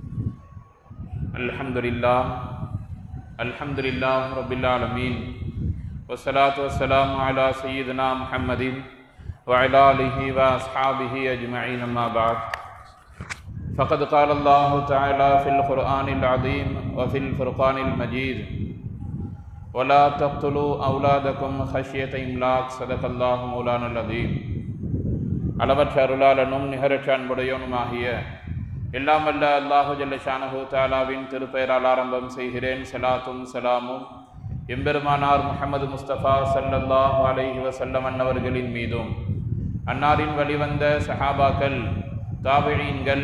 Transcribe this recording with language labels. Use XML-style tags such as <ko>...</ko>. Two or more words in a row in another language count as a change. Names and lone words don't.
<ar>الحمد لله رب العالمين والصلاة والسلام على سيدنا محمد وعلى آله وأصحابه أجمعين أما بعد فقد قال الله تعالى في القرآن العظيم وفي الفرقان المجيد ولا تقتلوا أولادكم خشية إملاق صدق الله مولانا العظيم.</ar> <ta>அளவற்ற அருளாளனும் நிகரற்ற அன்புடையவனுமாகிய எல்லாம் வல்ல அல்லாஹு</ta> <ar>جل شأنه</ar> <ta>தஆலாவின் திருப்பெயரால் ஆரம்பம் செய்கிறேன். ஸலாத்தும் ஸலாமும் எம்பெருமானார் முஹம்மது முஸ்தபா</ta> <ar>صلى الله عليه وسلم</ar> <ta>அன்னவர்களின் மீதும் அன்னாரின் வழிவந்த சஹாபாக்கள், தாபிஈன்கள்,</ta>